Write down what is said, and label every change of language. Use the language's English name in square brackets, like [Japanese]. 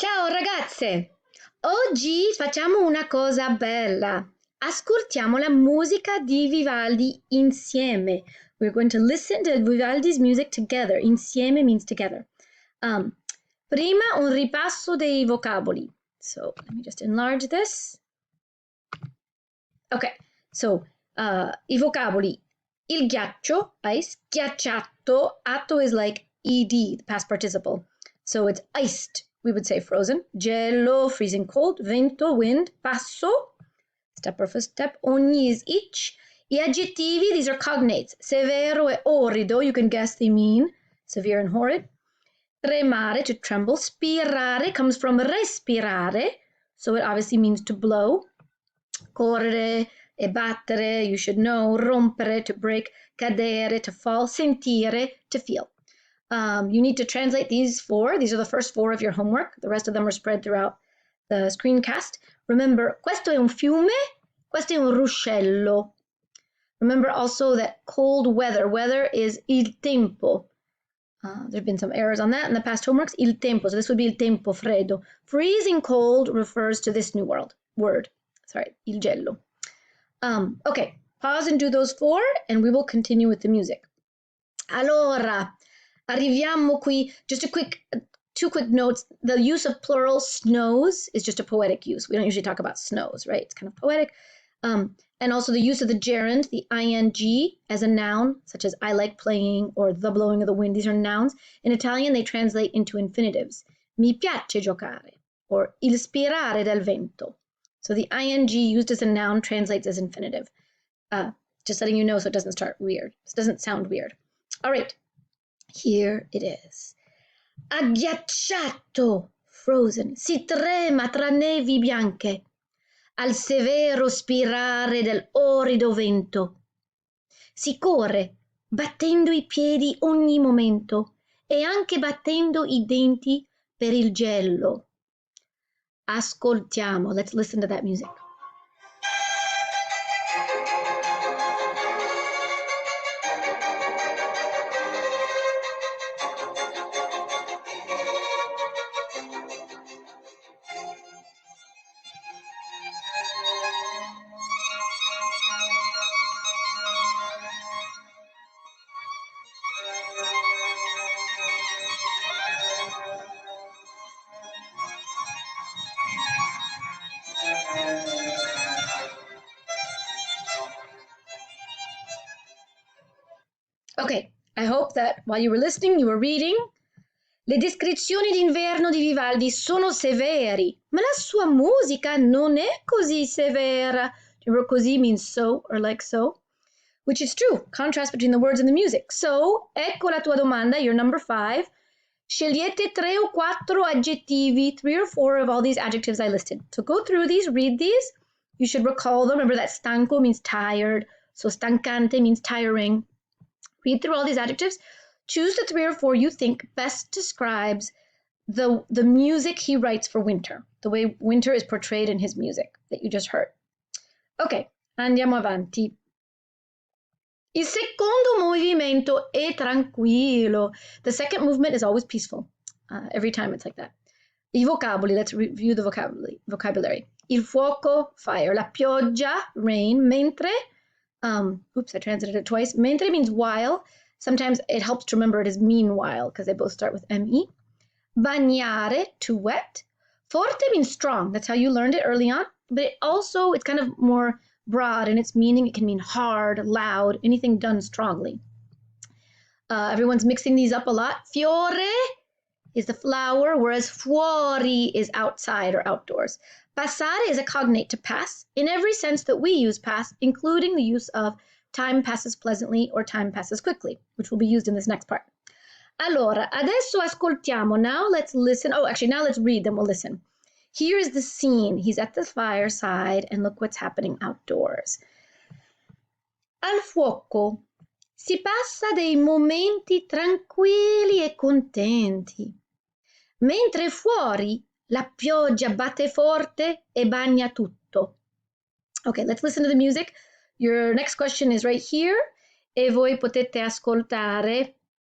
[Italian] Ragazze, oggi facciamo una cosa bella. Ascoltiamo la musica di Vivaldi insieme. [English] We're going to listen to Vivaldi's music together. Insieme means together. [Italian] Um, Prima un ripasso dei vocaboli. [English] So let me just enlarge this. Okay, so I vocaboli. Il ghiaccio, ice. Ghiacciato. Atto is like ed, the past participle. So it's iced. We would say frozen. Gelo, freezing cold. Vento, wind. Passo, step or footstep. Ogni is each. I aggettivi, these are cognates. Severo e orrido, you can guess they mean severe and horrid. Tremare, to tremble. Spirare comes from respirare, so it obviously means to blow. Correre e battere, you should know. Rompere, to break. Cadere, to fall. Sentire, to feel. You need to translate these four. These are the first four of your homework. The rest of them are spread throughout the screencast. Remember, [Italian] questo è un fiume, questo è un ruscello. [English] Remember also that cold weather is il tempo. There have been some errors on that in the past homeworks. Il tempo, so this would be [Italian] il tempo freddo. [English] Freezing cold refers to this new word. Sorry, il gelo. Okay, pause and do those four, and we will continue with the music. [Italian] Allora, arriviamo qui. [English] Just two quick notes. The use of plural snows is just a poetic use. We don't usually talk about snows, right? It's kind of poetic. And also the use of the gerund, the ing, as a noun, such as I like playing or the blowing of the wind. These are nouns. In Italian, they translate into infinitives. [Italian] Mi piace giocare, or il spirare del vento. [English] So the ing used as a noun translates as infinitive. Just letting you know so it doesn't start weird. It doesn't sound weird. All right, here it is. [Italian] Agghiacciato, frozen, si trema tra nevi bianche, al severo spirare del orrido vento. Si corre, battendo i piedi ogni momento e anche battendo i denti per il gelo. Ascoltiamo. [English] Let's listen to that music. Okay, I hope that while you were listening, you were reading. [Italian] Le descrizioni d'Inverno di Vivaldi sono severi, ma la sua musica non è così severa. [English] Remember, così means so or like so, which is true. Contrast between the words and the music. So, [Italian] ecco la tua domanda, [English] your number 5. [Italian] Scegliete 3 o 4 aggettivi, [English] 3 or 4 of all these adjectives I listed. So go through these, read these. You should recall them. Remember that stanco means tired, so stancante means tiring. Read through all these adjectives. Choose the 3 or 4 you think best describes the music he writes for winter, the way winter is portrayed in his music that you just heard. [Italian] Ok, andiamo avanti. Il secondo movimento è tranquillo. [English] The second movement is always peaceful. Every time it's like that. I vocaboli, let's review the vocabulary. Il fuoco, fire. La pioggia, rain. Mentre, oops, I translated it twice. Mentre means while. Sometimes it helps to remember it as meanwhile because they both start with me. Bagnare, to wet. Forte means strong. That's how you learned it early on. But it's kind of more broad in its meaning. It can mean hard, loud, anything done strongly. Everyone's mixing these up a lot. Fiore is the flower, whereas fuori is outside or outdoors. Passare is a cognate to pass in every sense that we use pass, including the use of time passes pleasantly or time passes quickly, which will be used in this next part. [Italian] Allora, adesso ascoltiamo. [English] Now let's listen. Oh, actually, now let's read, then we'll listen. Here is the scene. He's at the fireside, and look what's happening outdoors. [Italian] Al fuoco si passa dei momenti tranquilli e contenti, mentre fuori la pioggia batte forte e bagna tutto. [English] Okay, let's listen to the music. Your next question is right here, [Italian] e voi potete ascoltare.